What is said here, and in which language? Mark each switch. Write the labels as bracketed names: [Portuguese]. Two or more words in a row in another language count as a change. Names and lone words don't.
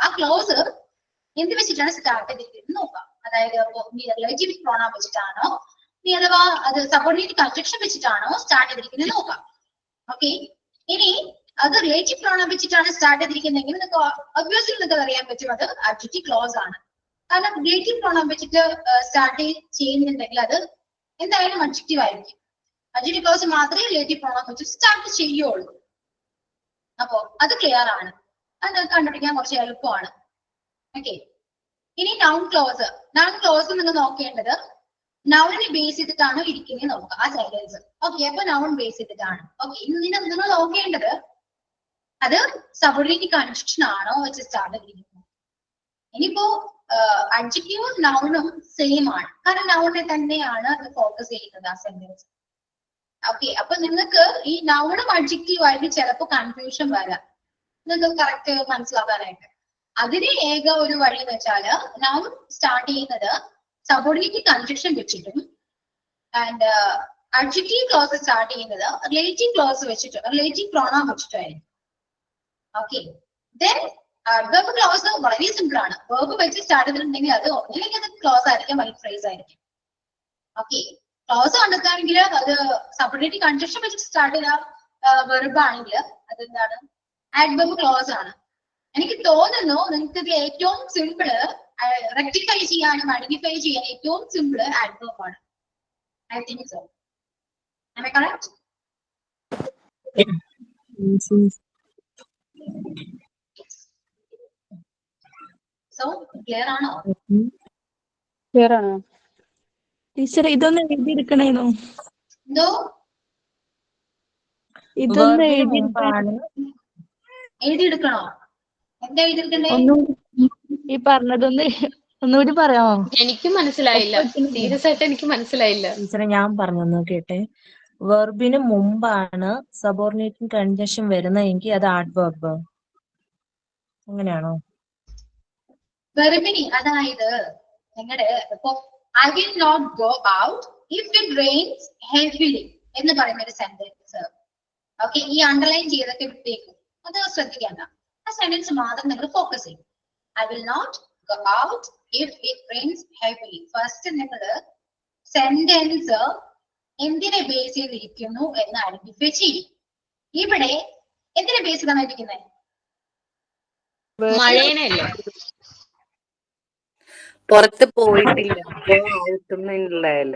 [Malayalam] ആ ക്ലോസ് എന്ത് വെച്ചിട്ടാണ് സ്റ്റാർട്ട് ചെയ്തിരിക്കുന്നത് നോക്കാം. അതായത് [English] relative pronoun [Malayalam] വെച്ചിട്ടാണോ, ഇനി അഥവാ അത് [English] subordinate conjunction [Malayalam] വെച്ചിട്ടാണോ സ്റ്റാർട്ട് ചെയ്തിരിക്കുന്നത് നോക്കാം. ഓക്കെ, ഇനി അത് [English] relative pronoun [Malayalam] വെച്ചിട്ടാണ് സ്റ്റാർട്ട് ചെയ്തിരിക്കുന്നതെങ്കിൽ നിങ്ങൾക്ക് ഒബ്വിയസ്ലി നിങ്ങൾക്ക് അറിയാൻ പറ്റും അത് [English] adjective clause [Malayalam] ആണ്. കാരണം [English] relative pronoun [Malayalam] വെച്ചിട്ട് സ്റ്റാർട്ട് ചെയ്യുന്നുണ്ടെങ്കിൽ അത് എന്തായാലും adjective ആയിരിക്കും. [English] adjective clause [Malayalam] മാത്രമേ [English] relative pronoun [Malayalam] വെച്ച് സ്റ്റാർട്ട് ചെയ്യുള്ളൂ. അപ്പോ അത് ക്ലിയർ ആണ്, അത് കണ്ടുപിടിക്കാൻ കുറച്ച് എളുപ്പമാണ്. ഓക്കെ, ഇനി [English] noun clause [Malayalam] നിങ്ങൾ നോക്കേണ്ടത് നൗണിനെ ബേസ് ചെയ്തിട്ടാണോ ഇരിക്കുന്നത് നോക്കുക ആ സെന്റൻസ്. ഓക്കെ, അപ്പൊ നൗൺ ബേസ് ചെയ്തിട്ടാണ്. ഓക്കെ, ഇനി നിങ്ങൾ നോക്കേണ്ടത് അത് [English] subordinate conjunction [Malayalam] ആണോ വെച്ച് സ്റ്റാർട്ട് ചെയ്തിരിക്കുന്നത്. ഇനിയിപ്പോ അഡ്ജക്റ്റീവും നൗണും സെയിം ആണ്, കാരണം നൗണിനെ തന്നെയാണ് അത് ഫോക്കസ് ചെയ്യുന്നത് ആ സെന്റൻസ്. ഓക്കെ, അപ്പൊ നിങ്ങൾക്ക് ഈ നൗണും അഡ്ജക്റ്റീവ് ആയിട്ട് ചിലപ്പോൾ കൺഫ്യൂഷൻ വരാം നിങ്ങൾക്ക് കറക്റ്റ് മനസ്സിലാക്കാനായിട്ട്. അതിന് ഏക ഒരു വഴി എന്ന് വെച്ചാല് നൗൺ സ്റ്റാർട്ട് ചെയ്യുന്നത് [English] subordinate conjunction [Malayalam] വെച്ചിട്ടും [English] and adjective clause [Malayalam] സ്റ്റാർട്ട് ചെയ്യുന്നത് [English] relative clause [Malayalam] വെച്ചിട്ട് [English] relative pronoun [Malayalam] വെച്ചിട്ടായിരിക്കും. ഓക്കെ, [English] then adverb clause [Malayalam] വളരെ സിമ്പിൾ ആണ്. verb വെച്ച് സ്റ്റാർട്ട് ചെയ്തിട്ടുണ്ടെങ്കിൽ അത് ഒന്നില്ലെങ്കിൽ അത് ക്ലോസ് ആയിരിക്കും, അല്ലെങ്കിൽ ഫ്രേസ് ആയിരിക്കും. ഓക്കെ, ക്ലോസ് കണ്ടെത്താണെങ്കിൽ അത് [English] subject conjunction [Malayalam] വെച്ച് സ്റ്റാർട്ട് ചെയ്ത വെർബ് ആണെങ്കിൽ അതെന്താണ്? [English] adverb clause [Malayalam] ആണ്. എനിക്ക് തോന്നുന്നു നിങ്ങൾക്ക് ഇത് ഏറ്റവും [English] simple rectify [Malayalam] ചെയ്യാനും ഐഡന്റിഫൈ ചെയ്യാൻ ഏറ്റവും സിമ്പിൾ adverb ആണ്. [English] I think so. Am I correct? So, clear [Malayalam] ആണോ? ക്ലിയർ ആണോ ടീച്ചർ? ഇതൊന്ന് എഴുതിയെടുക്കണേനോ? എന്തോ ഇതൊന്ന് എഴുതിയെടുക്കണോ? എന്താ എഴുതിയെടുക്കണ്ടേ? ഈ പറഞ്ഞതൊന്ന് ഒന്നുകൂടി പറയാമോ? എനിക്ക് മനസ്സിലായില്ല, സീരിയസ് ആയിട്ട് എനിക്ക് മനസ്സിലായില്ല. ടീച്ചറെ ഞാൻ പറഞ്ഞു കേട്ടെ. വെർബിന് മുമ്പാണ് [English] subordinating conjunction [Malayalam] വരുന്നതെങ്കിൽ അത് ആഡ്വർബ്, അങ്ങനെയാണോ? വെർബിനി, അതായത് നിങ്ങളുടെ ഇപ്പൊ [English] I will not go out if it rains heavily [Malayalam] എന്ന് പറയുന്ന ഒരു സെന്റൻസ്. ഓക്കെ, ഈ അണ്ടർലൈൻ ചെയ്തൊക്കെ വിട്ടേക്കും, അത് ശ്രദ്ധിക്കേണ്ട. ആ സെന്റൻസ് മാത്രം നിങ്ങൾ ഫോക്കസ് ചെയ്യും. [English] I will not go out if it rains heavily. [Malayalam] ഫസ്റ്റ് നിങ്ങൾ സെന്റൻസ് എന്തിനെ ബേസ് ചെയ്തിരിക്കുന്നു എന്ന് ഐഡന്റിഫൈ ചെയ്യും. ഇവിടെ എന്തിനെ ബേസ് ചെയ്താണ് ഇരിക്കുന്നത്? മഴേനല്ലേ? പുറത്ത് പോയിട്ടില്ല, ഔട്ടുന്നില്ലല്ലേ?